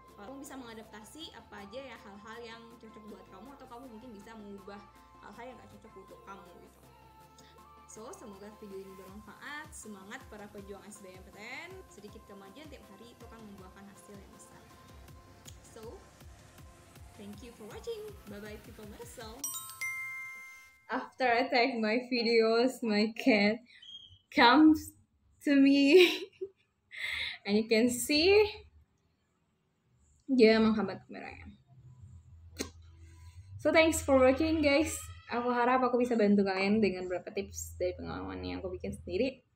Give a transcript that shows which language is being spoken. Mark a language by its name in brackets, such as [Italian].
[Indonesian] Kamu bisa mengadaptasi apa aja ya hal-hal yang cocok buat kamu, atau kamu mungkin bisa mengubah hal-hal yang nggak cocok untuk kamu gitu. So, semoga video ini bermanfaat. Semangat para pejuang SBMPTN. Sedikit kemajuan tiap hari itu akan membuahkan hasil yang besar. [English] So, thank you for watching. Bye-bye people myself. After I take my videos, my cat comes to me. And you can see [Indonesian] dia menghambat kameranya. [English] So thanks for watching guys. [Indonesian] Aku harap aku bisa bantu kalian dengan beberapa tips dari pengalaman yang aku bikin sendiri.